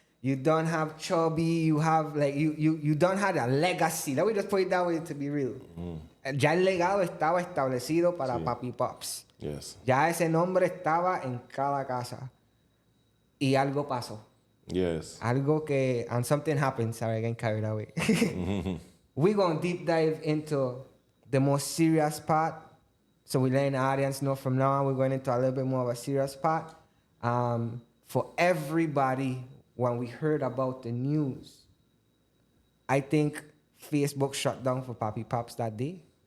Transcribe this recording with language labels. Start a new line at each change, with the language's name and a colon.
English: You don't have chubby. You have like you don't have a legacy. Let me just put it that way to be real.
Spanish: Ya el legado estaba establecido para Papy Pops.
English: Yes.
Spanish: Ya ese nombre estaba en cada casa. Y algo pasó.
English: Yes.
Spanish: Algo que
English: and something happened. Sorry, I got carried away. We're gonna deep dive into the most serious part. So we're letting the audience know from now on we're going into a little bit more of a serious part. For everybody, when we heard about the news, I think Facebook shut down for Papy Pops that day.